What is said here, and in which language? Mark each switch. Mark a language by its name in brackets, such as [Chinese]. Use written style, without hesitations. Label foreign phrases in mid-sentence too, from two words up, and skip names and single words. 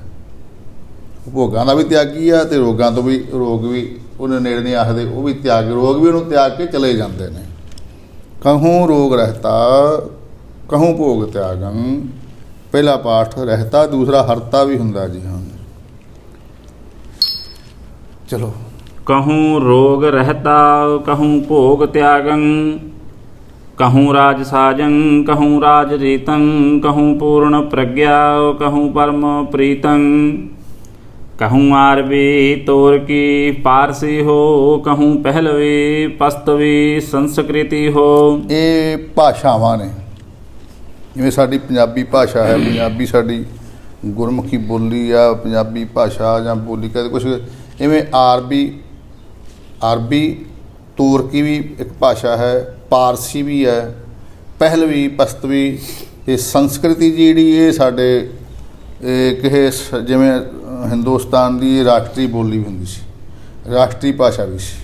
[Punjabi] ਭੋਗਾਂ ਦਾ ਵੀ ਤਿਆਗੀ ਆ ਅਤੇ ਰੋਗਾਂ ਤੋਂ ਵੀ, ਰੋਗ ਵੀ ਉਹਨੇ ਨੇੜੇ ਨਹੀਂ ਆਖਦੇ, ਉਹ ਵੀ ਤਿਆਗ, ਰੋਗ ਵੀ ਉਹਨੂੰ ਤਿਆਗ ਕੇ ਚਲੇ ਜਾਂਦੇ ਨੇ। [Braj] ਕਹੂੰ ਰੋਗ ਰਹਿਤਾ, ਕਹੂੰ ਭੋਗ ਤਿਆਗੰ, [Punjabi] ਪਹਿਲਾ ਪਾਠ ਰਹਿਤਾ, ਦੂਸਰਾ ਹਰਤਾ ਵੀ ਹੁੰਦਾ ਜੀ। ਹਾਂ ਚਲੋ। [Braj] कहूँ रोग रहता, कहूँ भोग त्यागं, कहूँ राज साजं, कहूँ राज रीतं, कहूँ पूर्ण प्रज्ञा, कहूँ परम प्रीतं, कहूँ आरवी तोर की पारसी हो, कहूँ पहलवी पस्तवी संस्कृति हो। [Punjabi] ਇਹ ਭਾਸ਼ਾਵਾਂ ਨੇ, ਜਿਵੇਂ ਸਾਡੀ ਪੰਜਾਬੀ ਭਾਸ਼ਾ ਹੈ, ਪੰਜਾਬੀ ਸਾਡੀ ਗੁਰਮੁਖੀ ਬੋਲੀ ਆ, ਪੰਜਾਬੀ ਭਾਸ਼ਾ ਜਾਂ ਬੋਲੀ ਕਹਿੰਦੇ ਕੁਛ, ਇਵੇਂ ਅਰਬੀ ਤੁਰਕੀ ਵੀ ਇੱਕ ਭਾਸ਼ਾ ਹੈ, ਪਾਰਸੀ ਵੀ ਹੈ, ਪਹਿਲਵੀ ਪਸ਼ਤਵੀ, ਇਹ ਸੰਸਕ੍ਰਿਤੀ ਜਿਹੜੀ ਇਹ ਸਾਡੇ ਕਿਸੇ ਜਿਵੇਂ ਹਿੰਦੁਸਤਾਨ ਦੀ ਰਾਸ਼ਟਰੀ ਬੋਲੀ ਵੀ ਹੁੰਦੀ ਸੀ, ਰਾਸ਼ਟਰੀ ਭਾਸ਼ਾ ਵੀ ਸੀ।